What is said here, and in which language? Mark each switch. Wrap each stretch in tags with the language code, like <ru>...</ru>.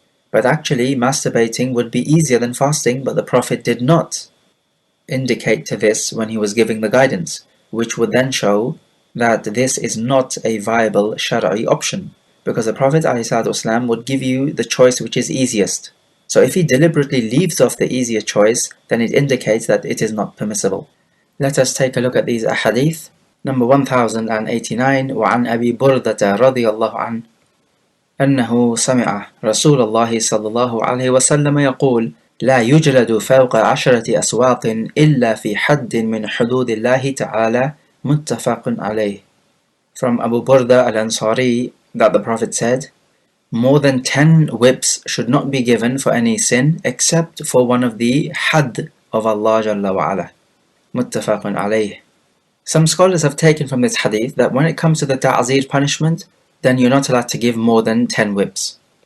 <en>But actually, masturbating would be easier than fasting, but the Prophet did not indicate to this when he was giving the guidance, which would then show that this is not a viable shar'i option, because the Prophet ﷺ would give you the choice which is easiest. So if he deliberately leaves off the easier choice, then it indicates that it is not permissible. Let us take a look at these ahadith. Number 1089,</en> <ar>وعن أبي بردة رضي الله عنه أنه سمع رسول الله صلى الله عليه وسلم يقول لا يجلد فوق 10 أسواق إلا في حد من حدود الله تعالى متفق عليه.</ar> <en>From Abu Burda al-Ansari that the Prophet said, more than 10 whips should not be given for any sin except for one of the had of Allah Jalla wa Ala. Muttafaqun alayh. Some scholars have taken from this hadith that when it comes to the ta'zir punishment, then you're not allowed to give more than 10 whips.</en>